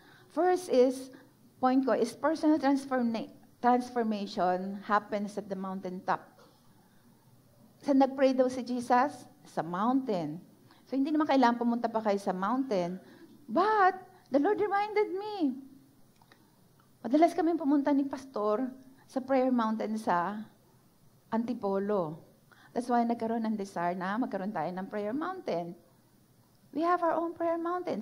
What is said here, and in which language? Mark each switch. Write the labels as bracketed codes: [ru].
[en] First is, [tl] point ko, [en] is personal transformation happens at the mountaintop. [tl] Saan nag-pray daw si Jesus? Sa mountain. So, hindi naman kailangan pumunta pa kayo sa mountain. [en] But, the Lord reminded me. [tl] Madalas kami pumunta ni Pastor sa prayer mountain sa Antipolo. [en] That's why [tl] nagkaroon ng desire na magkaroon tayo ng prayer mountain. [en] We have our own prayer mountain.